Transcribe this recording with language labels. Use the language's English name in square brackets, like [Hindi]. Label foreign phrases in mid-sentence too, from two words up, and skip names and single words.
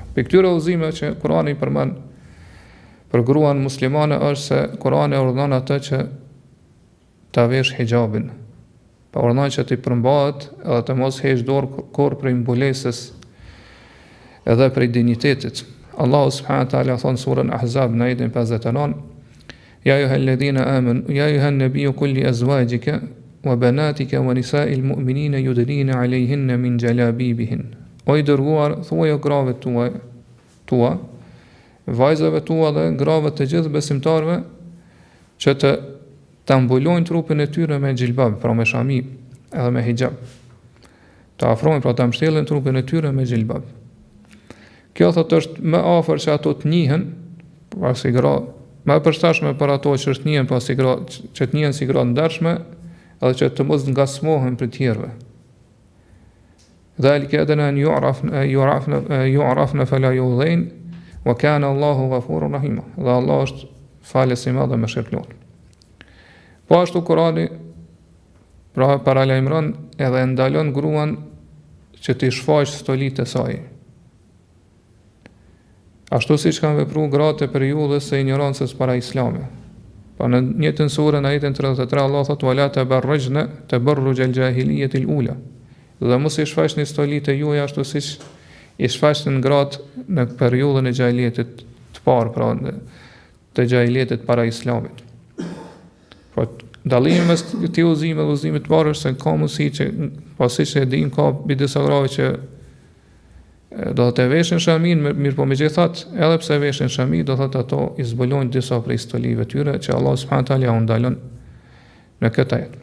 [Albanian] Për këtyre udhëzimeve që Kurani përmend për gruan muslimane është se Kurani urdhon atë që ta vesh hijabin. Pa urdhon që të përmbahet edhe të mos heq dorë kur prej mbulesës edhe prej dinjitetit. Allahu [Arabic] سبحانه وتعالى [Albanian] thon surën Ahzab në ajetin 59: [Arabic] يا أيها الذين آمنوا يا أيها النبي قل لأزواجك وبناتك ونساء المؤمنين يدنين عليهن من جلابيبهن. [Albanian] O i dërguar, thuaj grave tua, vajzave tua dhe grave të gjithë besimtarve që të mbulojnë trupin e tyre me xhilbab, pra me shami edhe me hijab. Të afrojnë, pra të mbështjellin trupin e tyre me xhilbab. Kjo thot është më afër që ato të njihen, pasi gra, më e përshtatshme për ato që është njihen pasi gra, që të njihen si gra ndershme, edhe që të mos ngasmohen për tjerëve. [Arabic] ذلك أدنى أن يعرفن فلا يؤذين وكان الله غفورا رحيما. [Albanian] Dhe Allah është falës i madh dhe mëshirëplot. Po ashtu Kurani pra paralajmëron edhe ndalon gruan që të shfaqë stolitë e saj. Ashtu siç kanë vepruar gratë e periudhës së ignorancës para Islamit. Pa në njëtën surën ajetin 33 Allah thot: [Arabic] "ولا تبرجن تبرج الجاهلية الأولى." [Albanian] Dhe mos i shfaqni stolitë juaja ashtu siç i shfaqnin gratë në periudhën e xahiliyetit të parë, pra të xahiliyetit para Islamit. Po dallimi mes këtij udhëzimi dhe udhëzimit të parë është se ka mundësi që pasi që e dim ka disa grave që do të veshin shamin, mirë po megjithatë, edhe pse veshin shamin, do thotë ato i zbulojnë disa prej stolive tyre që Allah [Arabic] سبحانه وتعالى [Albanian] ja ndalon në këtë ajet.